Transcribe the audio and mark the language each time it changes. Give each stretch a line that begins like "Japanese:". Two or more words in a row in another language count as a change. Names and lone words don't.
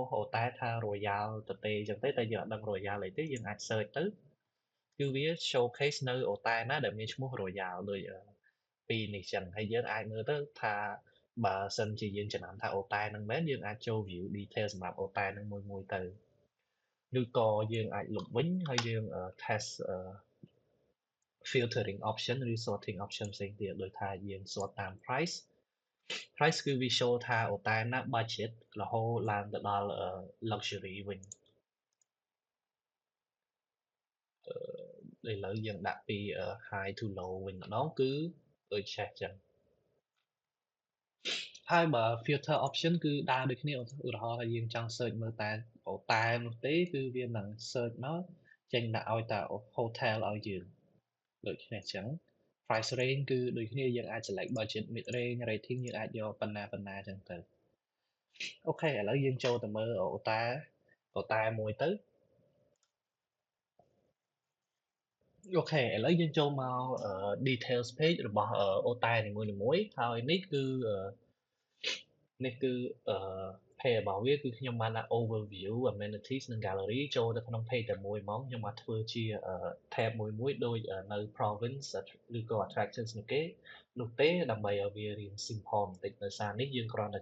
Khmer: អូតែថា Royal ទៅទេអញ្ចឹងទេតែយើងអត់ដឹង Royal អីទេយើងអាច search ទៅគឺវា showcase នៅអូតែ ណាដែលមានឈ្មោះ Royal ដូចពីរនេះចឹងហើយយើងអាចមើលទៅថាបើសិនជាយើងចំណាំថាអូតែនឹងមែនយើងអាចចូល
English: view detail
Khmer: សម្រាប់អូតែនឹងមួយទៅឬក៏យើងអាចលុបវិញហើយយើង
English: test filtering option
Khmer: ឬ
English: sorting option
Khmer: ផ្សេងទៀតដូចថាយើង sort តាម price គឺវា show ថាអូតែណា budget រហូតឡើងទៅដល់ luxury វិញ ឥឡូវយើងដាក់ពី
English: high to low
Khmer: វិញម្ដងគឺដូចឆេះចឹងហើយបើ
English: filter option
Khmer: គឺ ដើរដូចគ្នាឧទាហរណ៍ថាយើងចង់ search មើលតែអូតែនោះទេគឺវានឹង search មកចេញដាក់ឲ្យតែ hotel ឲ្យយើងដូចគ្នាអញ្ចឹង
English: price range
Khmer: គឺដូចគ្នាយើងអាច
English: select budget mid range rating
Khmer: យើងអាចយកប៉ុណ្ណាអញ្ចឹងទៅអូខេឥឡូវយើងចូលទៅមើលអូតែមួយទៅ អូខេឥឡូវយើងចូលមក
English: details page
Khmer: របស់អូតែនីមួយៗហើយនេះគឺpage របស់វាគឺខ្ញុំបានដាក់
English: overview amenities
Khmer: និង gallery ចូលទៅក្នុង page តែមួយហ្មងខ្ញុំអត់ធ្វើជា tab មួយដូចនៅ province ឬក៏ attractions នោះទេដើម្បីឲ្យវារៀង simple បន្តិចដោយសារនេះយើងគ្រាន់តែ